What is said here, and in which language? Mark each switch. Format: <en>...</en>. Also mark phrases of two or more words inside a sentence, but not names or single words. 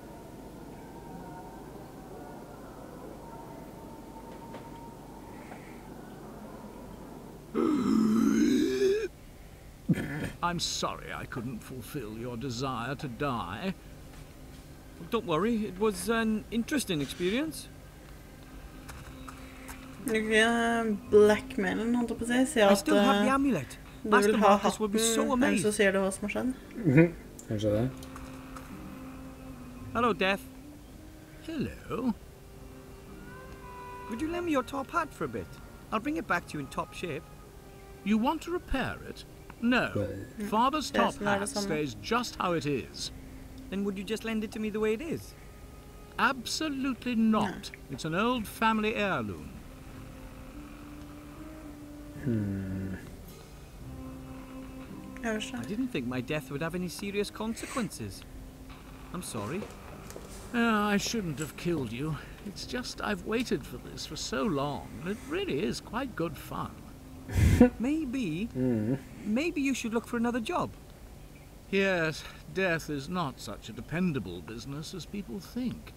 <en>I'm sorry I couldn't fulfill your desire to die. Don't worry, it was an interesting experience.</en> <no>Blackmailen, holdt jeg på å si, sier</no> <en>I</en> <no>at</no> <en>still have the amulet.</en> <no>du</no> <en>Master</en> <no>vil ha</no> <en>Marcus will be so</en> <no>hatten, eller så</no> <en>amazed.</en> <no>sier du hva som har skjedd. Kanskje det.</no> <en>Hello, Death. Hello. Would you lend me your top hat for a bit? I'll bring it back to you in top shape. You want to repair it? No. Father's Yes, top not hat a summer. stays just how it is. Then would you just lend it to me the way it is? Absolutely not. It's an old family heirloom.</en> <no>Jeg vet</no> <en>I</en> <no>ikke.</no> <en>didn't think my death would have any serious consequences. I'm sorry. I shouldn't have killed you. It's just I've waited for this for so long, and it really is quite good fun. Maybe you should look for another job. Yes, death is not such a dependable business as people think.</en>